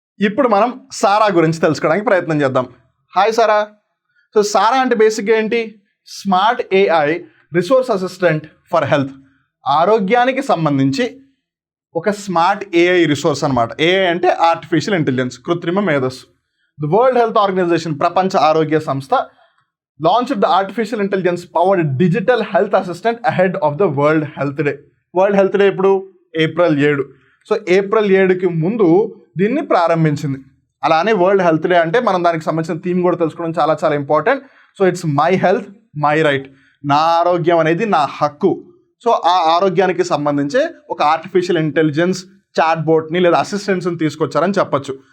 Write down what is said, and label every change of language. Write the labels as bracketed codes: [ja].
[te] ఇప్పుడు మనం సారా గురించి తెలుసుకోవడానికి ప్రయత్నం చేద్దాం. హాయ్ సారా. సో సారా అంటే బేసిక్గా ఏంటి, smart AI resource assistant for health. ఆరోగ్యానికి సంబంధించి ఒక స్మార్ట్ ఏఐ రిసోర్స్ అనమాట. ఏఐ అంటే ఆర్టిఫిషియల్ ఇంటెలిజెన్స్, కృత్రిమ మేధస్సు. [en] The World Health Organization, ప్రపంచ ఆరోగ్య సంస్థ, launched the artificial intelligence powered digital health assistant ahead of the World Health Day. [te] World health day ఇప్పుడు April 7. సో April 7కి ముందు దీన్ని ప్రారంభించింది. అలానే వరల్డ్ హెల్త్ డే అంటే మనం దానికి సంబంధించిన థీమ్ కూడా తెలుసుకోవడం చాలా important. So [en] it's my health my right, [te] నా ఆరోగ్యం అనేది నా హక్కు. సో ఆ ఆరోగ్యానికి సంబంధించి ఒక ఆర్టిఫిషియల్ ఇంటెలిజెన్స్ చాట్ బోట్ని లేదా అసిస్టెంట్స్ని తీసుకొచ్చారని చెప్పొచ్చు.